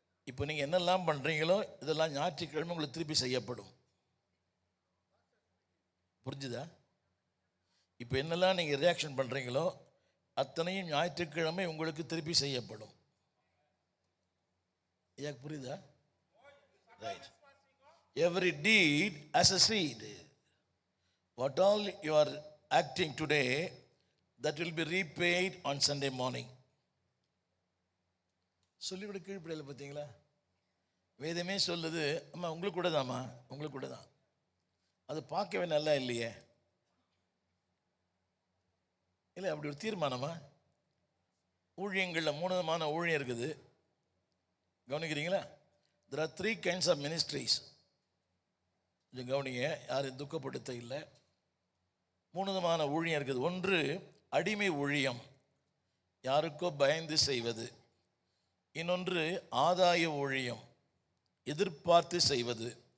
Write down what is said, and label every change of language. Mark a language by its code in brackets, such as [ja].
[ta] இப்போ நீங்கள் என்னெல்லாம் பண்ணுறீங்களோ இதெல்லாம் ஞாயிற்றுக்கிழமை உங்களுக்கு திருப்பி செய்யப்படும். புரிஞ்சுதா? இப்போ என்னெல்லாம் நீங்கள் ரியாக்ஷன் பண்ணுறீங்களோ அத்தனையும் ஞாயிற்றுக்கிழமை உங்களுக்கு திருப்பி செய்யப்படும். எனக்கு புரியுதா? Right. [en] Every deed as a seed. What all you are acting today, that will be repaid on Sunday morning. [ta] சொல்லிவிட கீழ்ப்படையில் பார்த்தீங்களா? வேதமே சொல்லுது, அம்மா உங்களுக்கு கூட தான்மா, உங்களுக்கு கூட தான். அது பார்க்கவே நல்லா இல்லையே. இல்லை, அப்படி ஒரு தீர்மானமா? ஊழியங்களில் 3 விதமான ஊழியம் இருக்குது. கவனிக்கிறீங்களா? [en] there are 3 kinds of ministries. [ta] கொஞ்சம் கவனிங்க, யாரும் துக்கப்படுத்த இல்லை. 3 விதமான ஊழியம் இருக்குது. ஒன்று அடிமை ஊழியம், யாருக்கோ பயந்து செய்வது. இன்னொன்று ஆதாய ஊழியம், எதிர்பார்த்து செய்வது.